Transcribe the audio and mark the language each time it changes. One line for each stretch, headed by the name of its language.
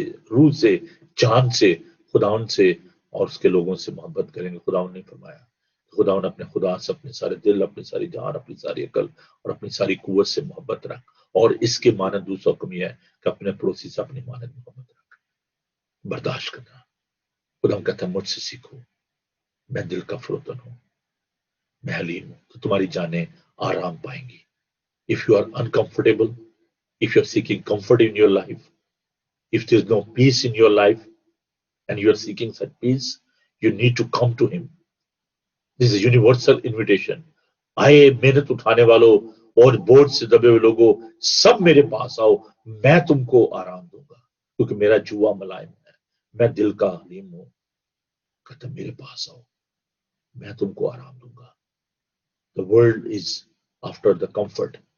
Urdu: روح سے، جان سے، خداون سے اور اس کے لوگوں سے محبت کریں گے۔ خداون نے فرمایا، خداون اپنے خدا سے اپنے سارے دل، اپنی ساری جان، اپنی ساری عقل اور اپنی ساری قوت سے محبت رکھ، اور اس کے مانند دوسرا حکم یہ ہے کہ اپنے پڑوسی سے اپنی مانند محبت رکھ، برداشت کرنا۔ خداون کہتا ہے مجھ سے سیکھو، میں دل کا فروتن ہوں، میں حلیم ہوں، تو تمہاری جانیں آرام پائیں گی۔
English: If you are uncomfortable, if you are seeking comfort in your life, if there is no peace in your life and you are seeking such peace, you need to come to him. This is a universal invitation.
Urdu: آئے محنت اٹھانے والوں اور بوجھ سے دبے ہوئے لوگوں، سب میرے پاس آؤ، میں تم کو آرام دوں گا، کیونکہ میرا جوا ملائم ہے، میں دل کا حلیم ہوں۔ کہتا میرے پاس آؤ، میں تم کو آرام دوں گا۔
English: The world is after the comfort.